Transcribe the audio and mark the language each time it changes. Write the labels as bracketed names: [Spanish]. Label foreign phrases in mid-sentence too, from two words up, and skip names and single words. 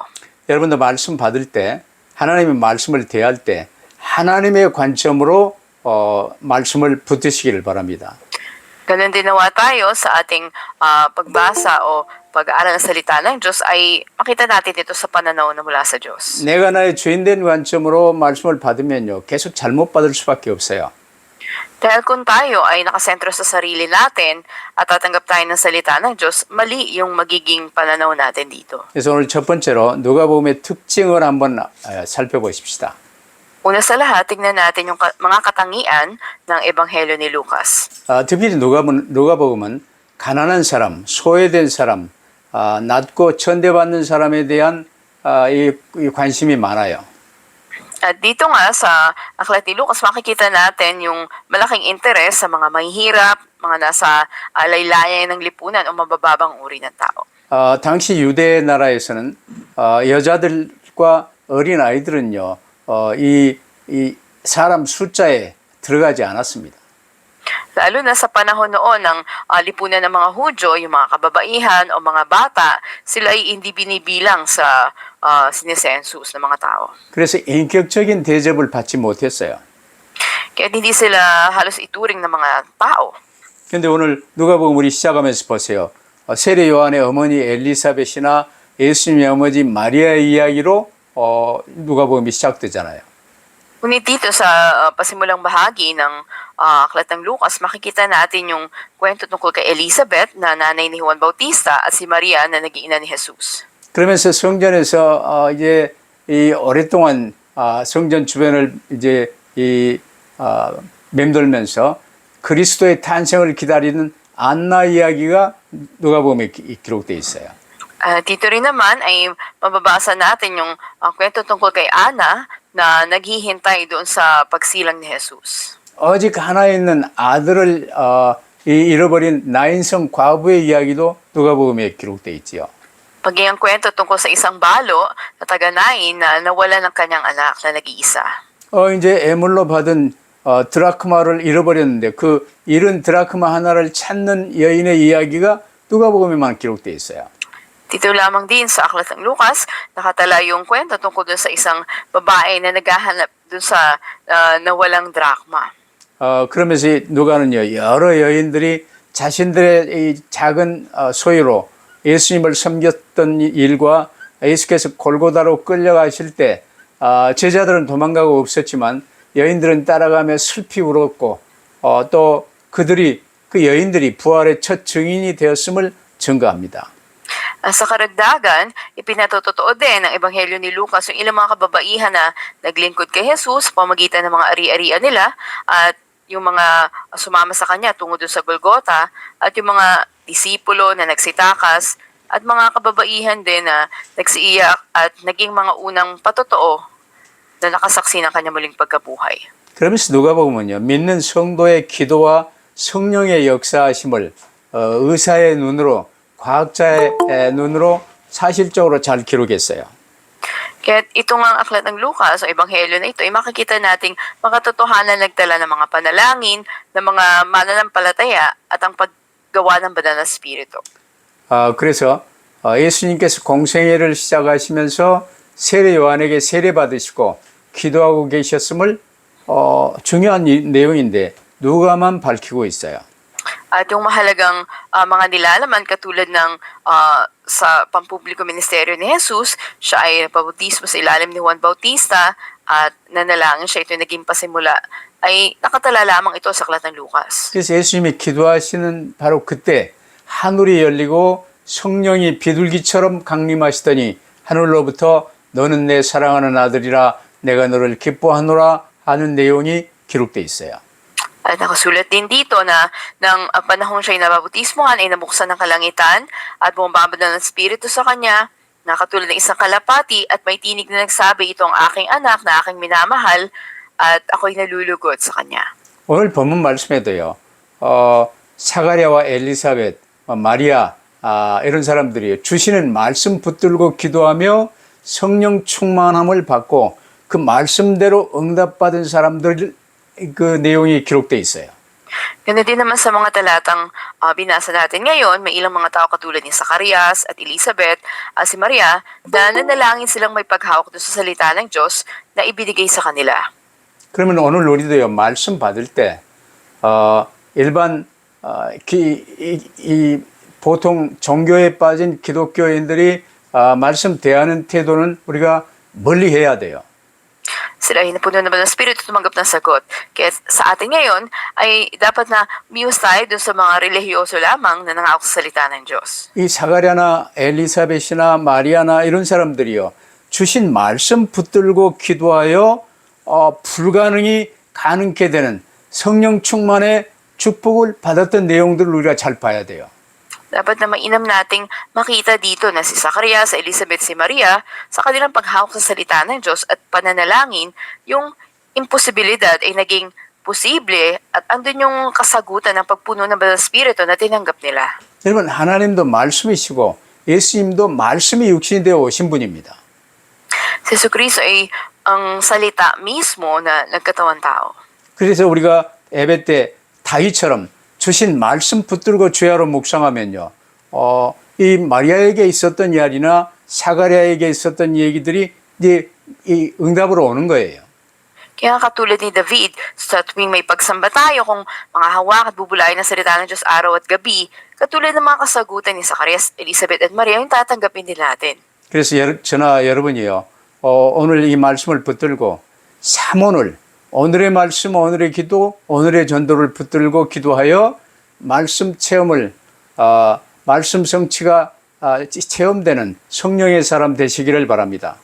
[Korean] 여러분도 말씀 받을 때 하나님의 말씀을 대할 때 하나님의 관점으로 말씀을 붙드시기를 바랍니다. [Filipino] Ganun din nawa tayo sa ating pagbasa o pag-aaral ng salita ng Diyos ay makita natin ito sa pananaw na mula sa Diyos. [Korean] 내가 나의 주인된 관점으로 말씀을 받으면요 계속 잘못 받을 수밖에 없어요. [Filipino] Dahil kung tayo ay nakasentro sa sarili natin at tatanggap tayo ng salita ng Diyos, mali yung magiging pananaw natin dito. [Korean] 그래서 오늘 첫 번째로 누가복음의 특징을 한번 살펴보십시다. [Filipino] Una sa lahat, tignan natin yung mga katangian ng Ebanghelyo ni Lucas. [Korean] 특별히 누가복음은 가난한 사람, 소외된 사람, 낮고 천대받는 사람에 대한 이 관심이 많아요. [Filipino] At dito nga sa aklat ni Lucas, makikita natin yung malaking interes sa mga mahihirap, mga nasa laylayan ng lipunan o mabababang uri ng tao. [Korean] 당시 유대 나라에서는 여자들과 어린 아이들은요, 이 사람 숫자에 들어가지 않았습니다. [Filipino] Lalo na sa panahon noon ng lipunan ng mga Hudyo, yung mga kababaihan o mga bata, sila ay hindi binibilang sa sinesensus ng mga tao. [Korean] 그래서 인격적인 대접을 받지 못했어요. [Filipino] Kaya hindi sila halos ituring ng mga tao. [Korean] 그런데 오늘 누가복음 우리 시작하면서 보세요. 세례 요한의 어머니 엘리사벳이나 예수님의 어머니 마리아의 이야기로 누가복음이 시작되잖아요. [Filipino] Ngunit dito sa pasimulang bahagi ng aklat ng Lucas, makikita natin yung kwento tungkol kay Elizabeth na nanay ni Juan Bautista at si Maria na naging ina ni Jesus. [Korean] 그러면서 성전에서 이제 이 오랫동안 성전 주변을 이제 맴돌면서 그리스도의 탄생을 기다리는 안나 이야기가 누가복음에 기록되어 있어요. [Filipino] Dito rin naman ay mababasa natin yung kwento tungkol kay Ana na naghihintay doon sa pagsilang ni Jesus. [Korean] 오직 하나 있는 아들을 잃어버린 나인성 과부의 이야기도 누가복음에 기록되어 있지요. [Filipino] Paging ang kwento tungkol sa isang balo na taga-Nain na nawala ng kanyang anak na nag-iisa. [Korean] 이제 애물로 받은 드라크마를 잃어버렸는데 그 잃은 드라크마 하나를 찾는 여인의 이야기가 누가복음에만 기록되어 있어요. [Filipino] Dito lamang din sa aklat ng Lucas, nakatala yung kwento tungkol dun sa isang babae na naghahanap dun sa nawalang drachma. [Korean] 그러면서 누가는요 여러 여인들이 자신들의 이 작은 소유로 예수님을 섬겼던 일과 예수께서 골고다로 끌려가실 때 제자들은 도망가고 없었지만 여인들은 따라가며 슬피 울었고 또 그 여인들이 부활의 첫 증인이 되었음을 증거합니다. [Filipino] Sa karagdagan, ipinatotoo din ng Ebanghelyo ni Lucas yung ilang mga kababaihan na naglingkod kay Jesus sa pamagitan ng mga ari-arian nila at yung mga sumama sa kanya tungo doon sa Golgota at yung mga disipulo na nagsitakas at mga kababaihan din na nagsiiyak at naging mga unang patotoo na nakasaksi ng kanya muling pagkabuhay. [Korean] 그러면서 누가복음은요, 믿는 성도의 기도와 성령의 역사하심을 의사의 눈으로, 과학자의 눈으로 사실적으로 잘 기록했어요. [Filipino] Kaya itong ang aklat ng Lucas, o ebanghelyo na ito, ay makikita nating makatotohanan nagtala ng mga panalangin, ng mga mananampalataya at ang paggawa ng banal na spirito. [Korean] 그래서 예수님께서 공생애를 시작하시면서 세례 요한에게 세례 받으시고 기도하고 계셨음을 중요한 내용인데 누가만 밝히고 있어요. [Filipino] At yung mahalagang mga nilalaman katulad ng sa pampubliko ministeryo ni Jesus, siya ay nagpabautismo sa ilalim ni Juan Bautista at nanalangin siya, ito naging pasimula, ay nakatala lamang ito sa aklat ng Lucas. [Korean] 그래서 예수님이 기도하시는 바로 그때 하늘이 열리고 성령이 비둘기처럼 강림하시더니 하늘로부터 너는 내 사랑하는 아들이라 내가 너를 기뻐하노라 하는 내용이 기록되어 있어요. [Filipino] At nakasulat din dito na nang panahon siya'y nababautismohan ay nabuksan ng kalangitan at bumababa ng Espiritu sa kanya, nakatulad ng isang kalapati at may tinig na nagsabi, ito ang aking anak na aking minamahal at ako'y nalulugod sa kanya. [Korean] 오늘 본문 말씀에도요, 사가랴와 엘리사벳, 마리아 이런 사람들이 주시는 말씀 붙들고 기도하며 성령 충만함을 받고 그 말씀대로 응답받은 사람들 그 내용이 기록되어 있어요. [Filipino] Ganoon din naman sa mga talatang binasa natin ngayon, may ilang mga tao katulad ni Zacarias at Elizabeth, si Maria, na nanalangin silang may paghawak doon sa salita ng Diyos na ibinigay sa kanila. [Korean] 그러면 오늘 우리도요, 말씀 받을 때 일반 보통 종교에 빠진 기독교인들이 말씀 대하는 태도는 우리가 멀리 해야 돼요. [Filipino] Sila ay napuno naman ng Espiritu tumanggap ng sagot. Kaya sa atin ngayon ay dapat na miwas tayo dun sa mga relihiyoso lamang na nangako sa salita ng Diyos. [Korean] 이 사가랴나 엘리사벳이나 마리아나 이런 사람들이요, 주신 말씀 붙들고 기도하여 불가능이 가능케 되는 성령 충만의 축복을 받았던 내용들을 우리가 잘 봐야 돼요. [Filipino] Dapat na mainam nating makita dito na si Zacarias, Elizabeth, si Maria, sa kanilang paghawak sa salita ng Diyos at pananalangin, yung imposibilidad ay naging posible at andun yung kasagutan ng pagpuno ng Banal Espiritu na tinanggap nila. [Korean] 여러분, 하나님도 말씀이시고 예수님도 말씀이 육신이 되어 오신 분입니다. [Filipino] Si Jesucristo ay ang salita mismo na nagkatawang tao. [Korean] 그래서 우리가 예배 때 다윗처럼 주신 말씀 붙들고 주야로 묵상하면요, 이 마리아에게 있었던 이야기나 사가랴에게 있었던 얘기들이 이제 이 응답으로 오는 거예요. [Filipino] Kaya katulad ni David, sa tuwing may pagsamba tayo kung mga hawak at bubulayan ng salita ng Diyos araw at gabi, katulad ng mga kasagutan ni Zacarias, Elizabeth at Maria, yung tatanggapin din natin. [Korean] 그래서 저나 여러분이요, 오늘 이 말씀을 붙들고 삼오늘 오늘의 말씀, 오늘의 기도, 오늘의 전도를 붙들고 기도하여 말씀 체험을 말씀 성취가 체험되는 성령의 사람 되시기를 바랍니다.